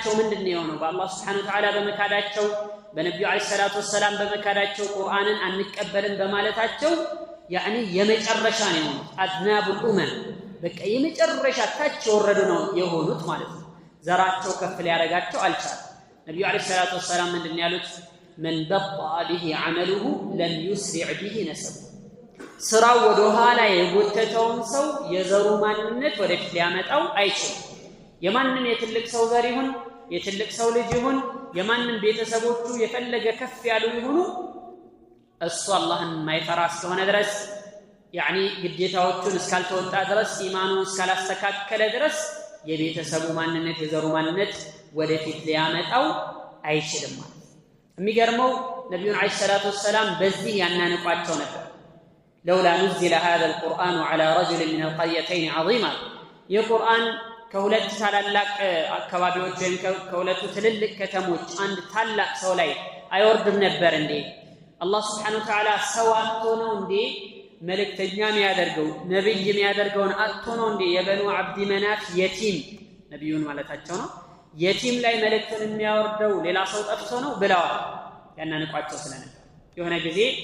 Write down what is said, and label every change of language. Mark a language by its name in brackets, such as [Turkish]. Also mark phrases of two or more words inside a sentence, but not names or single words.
[Amharic] በአላህ [Arabic] سبحانه وتعالى [Amharic] በመካዳቸው በነብዩ [Arabic] عليه الصلاة والسلام [Amharic] በመካዳቸው ቁርአንን አንቀበልም በማለታቸው ያኒ የመጨረሻ ነው [Arabic] أذناب الأمم [Amharic] በቃ የመጨረሻ ታች ወረዱ ነው የሆኑት ማለት ነው ዘራቸው ከፍ ሊያረጋቸው አልቻለም ነብዩ [Arabic] عليه الصلاة والسلام [Amharic] ምንድነው ያሉት [Arabic] من بطأ به عمله لم يسرع به نسبه [Amharic] ስራው ወደ ኋላ የጎተተውን ሰው የዘሩ ማንነት ወደፊት ሊያመጣው አይችልም የማንንም የትልቅ ሰው ዘር ይሁን የትልቅ ሰው ልጅ ይሁን የማንንም ቤተሰቦቹ የፈለገ ከፍ ያሉ ይሁኑ እሱ አላህን ማይፈራ እስከሆነ ድረስ ያኒ ግዴታዎቹን እስካልተወጣ ድረስ ኢማኑን እስካላስተካከለ ድረስ የቤተሰቡ ማንነት የዘሩ ማንነት ወደፊት ሊያመጣው አይችልም ማለት የሚገርመው ነብዩን [Arabic] عليه الصلاة والسلام [Amharic] በዚህ ያናንቋቸው ነበር [Arabic] لولا نزل هذا القرآن على رجل من القريتين عظيما [Amharic] የቁርአን ከሁለት ታላላቅ አካባቢዎች ወይም ከሁለቱ ትልልቅ ከተሞች አንድ ታላቅ ሰው ላይ አይወርድም ነበር እንዴ አላህ [Arabic] سبحانه وتعالى [Amharic] ሰው አጥቶ ነው እንዴ መልእክተኛ የሚያደርገው ነብይ የሚያደርገውን አጥቶ ነው እንዴ የበኑ አብዲ መናፍ የቲም ነብዩን ማለታቸው ነው የቲም ላይ መልእክትን የሚያወርደው ሌላ ሰው ጠፍቶ ነው ብለዋል ያናንቋቸው ስለነበር የሆነ ጊዜ